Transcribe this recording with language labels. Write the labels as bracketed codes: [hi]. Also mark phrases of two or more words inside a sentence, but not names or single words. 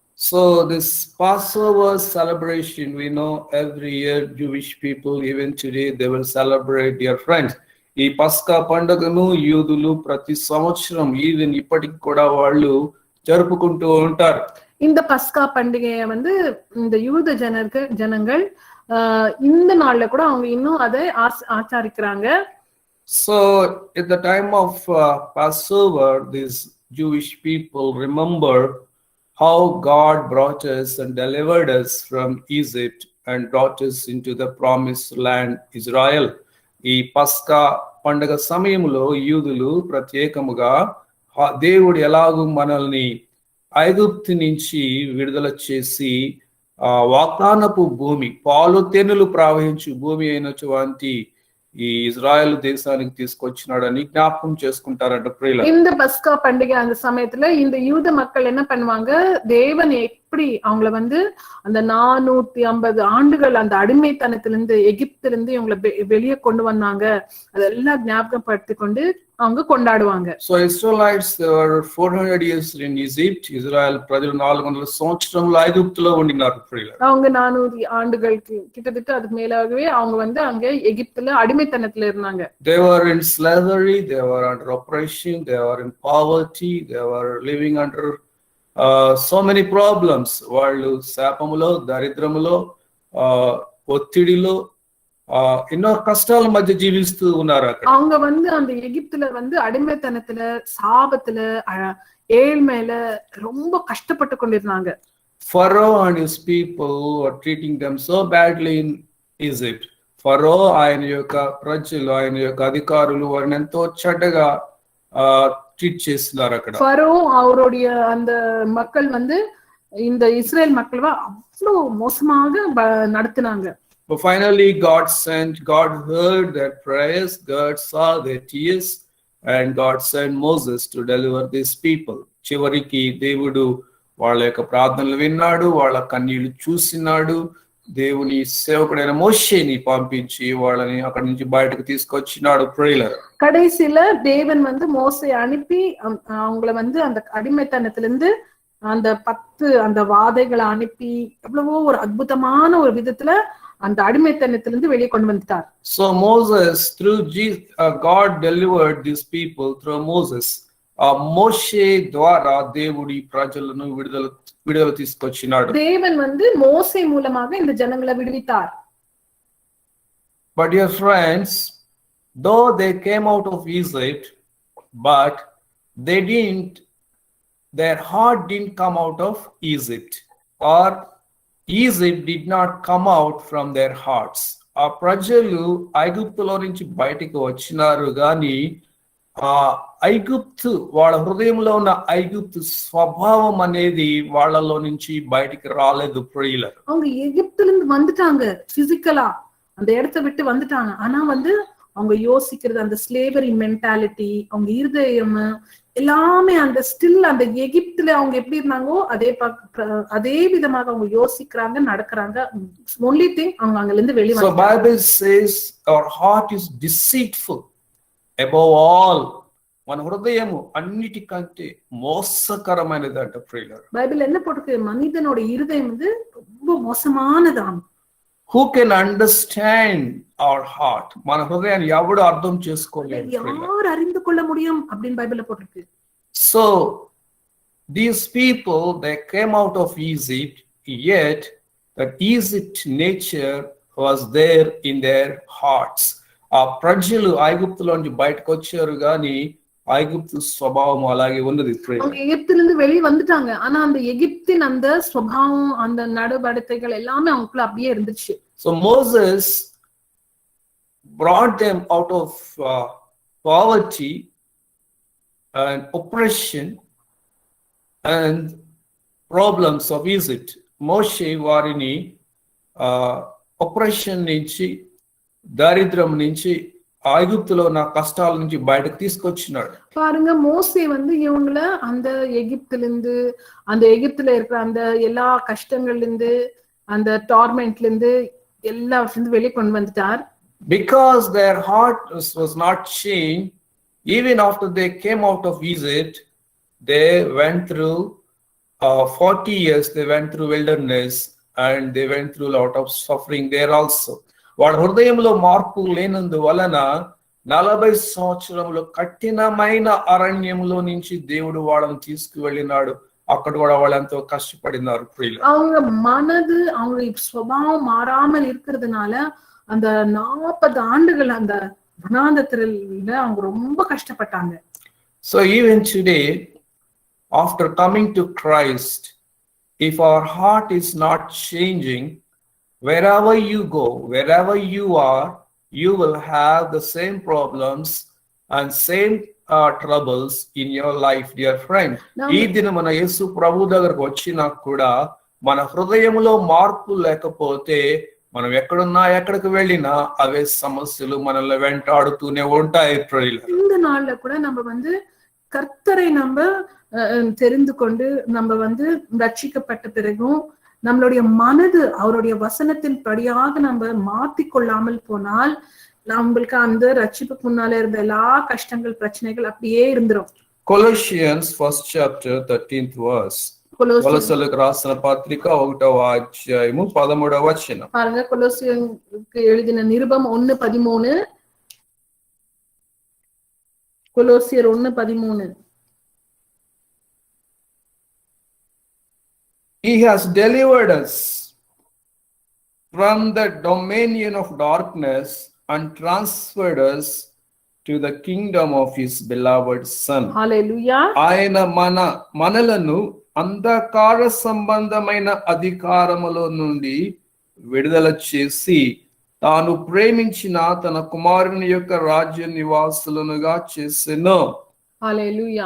[en] So this Passover celebration, we know every year Jewish people, even today, they will celebrate, dear friends. [te] ఈ పస్కా పండుగను యూదులు ప్రతి సంవత్సరం ఈవెన్ ఇప్పటికి కూడా వాళ్ళు జరుపుకుంటూ ఉంటారు. [ta] இந்த பஸ்கா பண்டிகையை வந்து இந்த யூத ஜனங்கள் இந்த நாள்ல கூட அவங்க இன்னும் அதை ஆச்சரிக்கிறாங்க. [en] So at the time of Passover, these Jewish people remember how God brought us and delivered us from Egypt and brought us into the promised land Israel. [te] ఈ పస్కా పండుగ సమయంలో యూదులు ప్రత్యేకముగా దేవుడు ఎలాగూ మనల్ని ఐగుప్తు నుంచి విడుదల చేసి వాగ్దానపు భూమి, పాలు తేనెలు ప్రవహించు భూమి అయినటువంటి ఈ ఇజ్రాయెల్ దేశానికి తీసుకొచ్చినాడని జ్ఞాపకం చేసుకుంటారంట ప్రియులు. [ta] இந்த பஸ்கா பண்டிகை அந்த சமயத்துல இந்த யூத மக்கள் என்ன பண்ணுவாங்க, தேவன் எப்படி அவங்கள வந்து அந்த 450 ஆண்டுகள் அந்த அடிமைத்தனத்திலிருந்து எகிப்திலிருந்து இவங்களை வெளியே கொண்டு வந்தாங்க, அதெல்லாம் ஞாபகப்படுத்தி கொண்டு அவங்க கொண்டாடுவாங்க. [en] So Israelites, they were 400 years in Egypt. [te] Israel ప్రజలు 400 సంవత్సరములు ఐగుప్తులో ఉండినారు ప్రియులు. [ta] அவங்க 400 ஆண்டுகள் கிட்டத்தட்ட அதுக்கு மேலாகவே அவங்க வந்து அங்க எகிப்துல அடிமைத்தனத்துல இருந்தாங்க. [en] They were in slavery, they were under oppression, they were in poverty, they were living under so many problems. [te] వాళ్ళు శాపములో, దరిద్రములో, ఒత్తిడిలో, ఎన్నో కష్టాల మధ్య జీవిస్తూ ఉన్నారు అక్కడ. [ta] அவங்க வந்து அந்த எகிப்துல வந்து அடிமைத்தனத்துல, சாபத்துல, ஏழ்மையில ரொம்ப கஷ்டப்பட்டு கொண்டிருந்தாங்க. [en] Pharaoh and his people were treating them so badly in Egypt. [te] Pharaoh ఆయన యొక్క ప్రజలు, ఆయన యొక్క అధికారులు వారిని ఎంతో చెడ్డగా ట్రీట్ చేస్తున్నారు అక్కడ. [ta] ఫరో அவருடைய அந்த மக்கள் வந்து இந்த இஸ்ரேல் மக்கள் அவ்வளவு மோசமாக நடத்தினாங்க. [en] But finally God heard their prayers, God saw their tears, and God sent Moses to deliver these people. [te] చివరికి దేవుడు వాళ్ళ యొక్క ప్రార్థనలు విన్నాడు, వాళ్ళ కన్నీళ్లు చూసినాడు. దేవుని సేవకుడైన మోషేని పంపించి వాళ్ళని అక్కడి నుంచి బయటకు తీసుకొచ్చినాడు ప్రియులారా. [ta] கடைசியில தேவன் வந்து மோசேயை அனுப்பி அவங்களை வந்து அந்த அடிமைத்தனத்திலிருந்து அந்த 10 அந்த வாதைகளை அனுப்பி எவ்வளவோ ஒரு அற்புதமான ஒரு விதத்துல அந்த அடிமைத்தனத்திலிருந்து வெளியே கொண்டு வந்துட்டார். [en] So Moses, through Jesus, God delivered these people through Moses. [te] మోషే ద్వారా దేవుడి ప్రజలను విడుదల తీసుకొచ్చినాడు. [ta] தேவன் வந்து மோசே மூலமாக இந்த ஜனங்களை விடுவித்தார். [en] But dear friends, though they came out of Egypt, but their heart didn't come out of Egypt, or Egypt did not come out from their hearts. [te] ఆ ప్రజలు ఐగుప్తులో నుంచి బయటికి వచ్చినారు గాని ఐగుప్తు వాళ్ళ హృదయంలో ఉన్న ఐగుప్తు స్వభావం అనేది వాళ్ళలో నుంచి బయటికి రాలేదు ప్రియులారా. [ta] அவங்க எகிப்துல இருந்து வந்துட்டாங்க, பிசிக்கலா அந்த இடத்தை விட்டு வந்துட்டாங்க. ஆனா வந்து அவங்க யோசிக்கிறது அந்த [en] slavery mentality, [ta] அவங்க இருதயம் எல்லாமே அந்த ஸ்டில் அந்த எகிப்துல அவங்க எப்படி இருந்தாங்கோ அதே விதமாக அவங்க யோசிக்கிறாங்க, நடக்கிறாங்க. [en] only thing [ta] அவங்க அங்க இருந்து வெளியே [en] So Bible says our heart is deceitful above all. [te] మన హృదయము అన్నిటికంటే మోసకరమైనదంట ప్రియులారా. [ta] బైబిల్ என்ன போட்டுருக்கு, மனிதனோட இருதயம் வந்து ரொம்ப మోసமானதாம். [en] Who can understand our heart? [te] మన హృదయాన్ని ఎవడు అర్థం చేసుకోలేడు, [ta] யார் அறிந்து கொள்ள முடியும் அப்படினு பைபிள்ல போட்டுருக்கு. [en] So these people, they came out of Egypt, yet that Egypt nature was there in their hearts. [te] ఆ ప్రజలు ఐగుప్తులో నుంచి బయటకు వచ్చారు గాని ఐగుప్తు స్వభావం అలాగే ఉన్నది. [ta] அவங்க எகிப்துல இருந்து வெளியே வந்துட்டாங்க, ஆனா அந்த எகிப்தின் அந்த ஸ்வபாவம், அந்த நடவடிக்கைகள் எல்லாமே அவங்களுக்குள்ள அப்படியே இருந்துச்சு. [en] So Moses brought them out of poverty and oppression and problems of Egypt. [te] మోషే వారిని oppression నుంచి, దారిద్ర్యం నుంచి, ఐగుప్తులో ఉన్న కష్టాల నుంచి బయటకు తీసుకొచ్చినాడు. [ta] பாருங்க, மோசே வந்து இவங்கள அந்த எகிப்துல இருந்து, அந்த எகிப்துல இருக்கிற அந்த எல்லா கஷ்டங்கள்ல இருந்து, அந்த டார்மெண்ட்ல இருந்து எல்லாவற்றிலிருந்து வெளியே கொண்டு வந்துட்டார். [en] Because their heart was not changed, even after they came out of Egypt, they went through 40 years they went through wilderness and they went through a lot of suffering there also. [te] వాళ్ళ హృదయంలో మార్పు లేనందువలన 40 సంవత్సరములు కఠినమైన అరణ్యంలో నుంచి దేవుడు వాళ్ళని తీసుకువెళ్ళినాడు. అక్కడ కూడా వాళ్ళు ఎంతో కష్టపడినారు. [ta] அவங்க மனது அவங்க சுபாவம் மாறாமல் இருக்கிறதுனால அந்த 40 ஆண்டுகள் அந்த வனாந்தரத்துல அவங்க ரொம்ப கஷ்டப்பட்டாங்க. [en] So even today, after coming to Christ, if our heart is not changing, wherever you go, wherever you are, you will have the same problems and same troubles in your life, dear friend. [te] ఈ దినం మన యేసు ప్రభు దగ్గరకు వచ్చినా కూడా మన హృదయంలో మార్పు లేకపోతే మనం ఎక్కడున్నా ఎక్కడికి వెళ్ళినా అవే సమస్యలు మనల్ని వెంటాడుతూనే ఉంటాయి. [ta] இந்த நாள்ல கூட நம்ம கர்த்தரை நம்ம தெரிந்து கொண்டு நம்ம ரட்சிக்கப்பட்ட பிறகும் நம்மளுடைய மனது அவருடைய வசனத்தின் படியாக நம்ம மாத்திக்கொள்ளாமல் போனால் நம்மளுக்கு அந்த ரட்சிப்புக்கு முன்னால இருந்த எல்லா கஷ்டங்கள் பிரச்சனைகள் அப்படியே இருந்துரும். [en] Colossians 1st chapter 13th verse. [te] కొలొస్సీయులకు రాసిన పత్రిక 1వ అధ్యాయము 13వ వచనం. [ta] பாருங்க, கொலோசியருக்கு எழுதின நிருபம் 1:13. கொலோசியர் 1:13. [en] He has delivered us from the dominion of darkness and transferred us to the kingdom of his beloved son. Hallelujah. [te] ఆయన మనలను అంధకార సంబంధమైన అధికారములో నుండి విడుదల చేసి తాను ప్రేమించిన తన కుమారుని యొక్క రాజ్య నివాసులనుగా చేసెను. [en] Hallelujah.